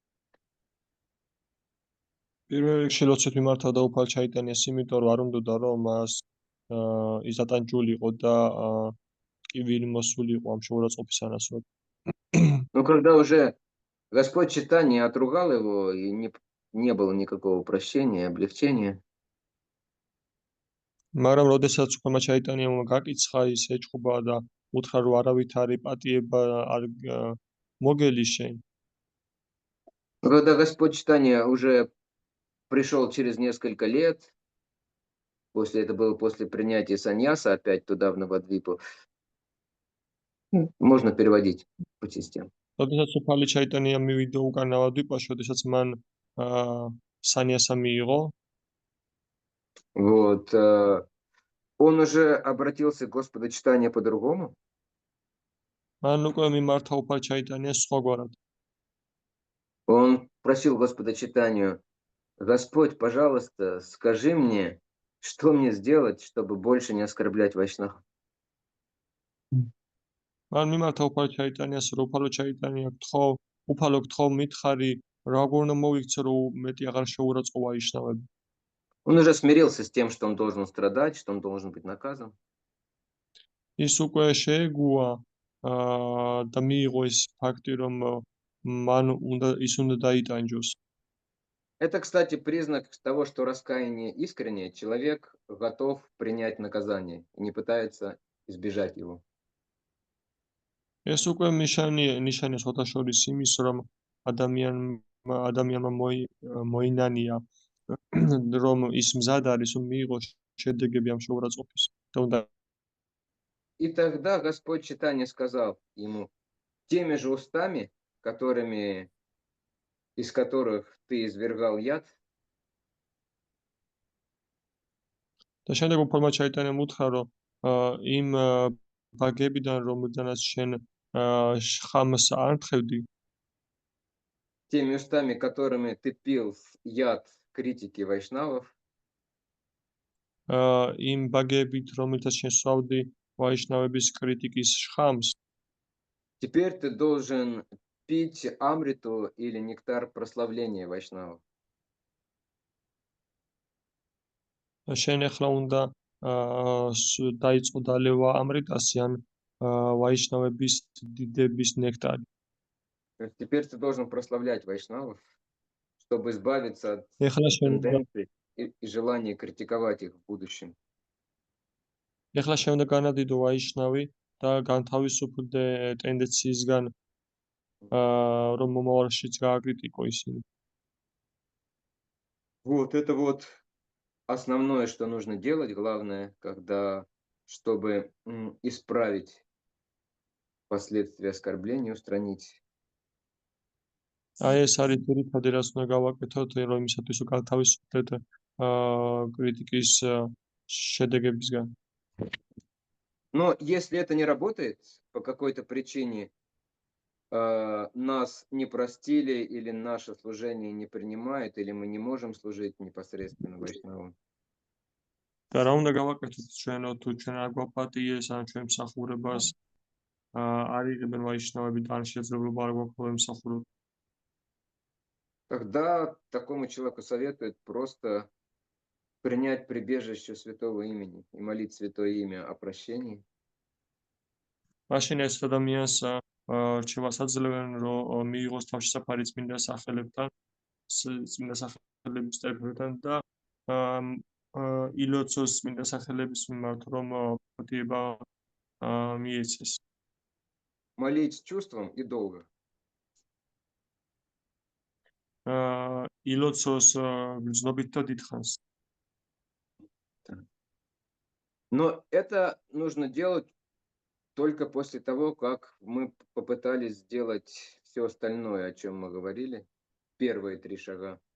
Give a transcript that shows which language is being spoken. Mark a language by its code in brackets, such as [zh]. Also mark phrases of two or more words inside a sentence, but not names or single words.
[ka] პირველ რიგში როცეთ მიმართავდა უფალი ჩაიტანიას, იმიტომ რომ არ უნდოდა რომ მას ის ატანჯული იყო და ტკივილი მოსული იყო ამ შეურაცხყოფის ანასოდ. [ru] Но когда уже Господь читания отругал его, и не было никакого прощения, облегчения, [ka] მაგრამ როდესაც უფალმა ჩაიტანიამ გაკიცხა ის ეჭხობა და უთხრა რომ არავითარი პატიება არ მოგელი შენ. [ru] когда Господь читания уже пришел через несколько лет, это было после принятия саньяса опять туда, в Навадвипу, можно переводить по частям. [ka] როდესაც უფალი ჩაიტანია მივიდა უკან ნავადვიპაში, როდესაც მან სანიასა მიიღო, [ru] Вот. Он уже обратился к Господу читания по-другому. [ka] მან უკვე მიმართა უფალი ჩაიტანიას სხვაგვარად. [ru] Он просил Господа читанию: Господь, пожалуйста, скажи мне, что мне сделать, чтобы больше не оскорблять Вайшнав. [ka] მან მიმართა უფალი ჩაიტანიას, რომ უფალო ჩაიტანია უფალო გთხოვ მითხარი, როგორ უნდა მოვიქცე, რომ მეტი აღარ შეურაცხო ვაიშნავები. [ru] Он уже смирился с тем, что он должен страдать, что он должен быть наказан. [ka] ის უკვე შეეგუა და მიიღო ის ფაქტი, რომ ის უნდა დაიტანჯოს. [ru] Это, кстати, признак того, что раскаяние искреннее, человек готов принять наказание и не пытается избежать его. [ka] ეს უკვე ნიშანია სხვათაშორის იმის, რომ ადამიანმა მოინანია, რომ ის მზად არის, რომ მიიღოს შედეგები ამ შეურაცხყოფის და უნდა. [ru] И тогда Господь читания сказал ему: теми же устами, из которых ты извергал яд, [ka] და შემდეგ უფალმა ჩაიტანიამ უთხრა, რომ იმ ბაგებიდან, რომელთანაც შენ ხამს არ თხევდი, [ru] теми устами, которыми ты пил яд критики вайшнавов, [ka] იმ ბაგებით, რომელთაც შენ სვავდი ვაიშნავების კრიტიკის შხამს, [ru] теперь ты должен пить амриту или нектар прославления вайшнавов. [ka] შენ ახლა უნდა დაიწყო დალევა ამრიტასი ან ვაიშნავების დიდების ნექტარი. [ru] Теперь ты должен прославлять вайшнавов, чтобы избавиться от [ka] ეხლა შენ [ru] тенденций и желания критиковать их в будущем. [ka] ეხლა შენ უნდა განადიდო ვაიშნავი და განთავისუფლდე ტენდენციისგან რომ მომავალშიც გააკრიტიკო ისინი. [ru] Вот это вот основное, что нужно делать, главное, когда, чтобы исправить последствия оскорбления, устранить. [ka] აი ეს არის ძირითადი რაც უნდა გავაკეთოთ რომ იმისათვის რომ გავთავისუფლდეთ კრიტიკის შედეგებისგან. [ru] Но если это не работает по какой-то причине, нас не простили или наше служение не принимают, или мы не можем служить непосредственно вайшнавам, [ka] და რა უნდა გავაკეთოთ ჩვენო თუ ჩვენ არ გვაპატიეს ან ჩვენ მსახურებას არ იღებენ ვაიშნავები და არ შესაძლებლობა არ გვაქვს რომ ემსახუროთ. [ru] тогда такому человеку советуют просто принять прибежище святого имени и молить святое имя о прощении. [ka] მაშინ ეს ადამიანს რჩევას აძლევენ რომ მიიღოს თავშესაფარი წმინდა სახელებთან წმინდა სახელების წერილთან და ილოცოს წმინდა სახელების მიმართ რომ პატიება მიეცეს. [ru] Молить с чувством и долго. [ka] ილოცოს გრძნობით და დიდხანს. [ru] Но это нужно делать только после того, как мы попытались сделать все остальное, о чем мы говорили, первые 3 шага.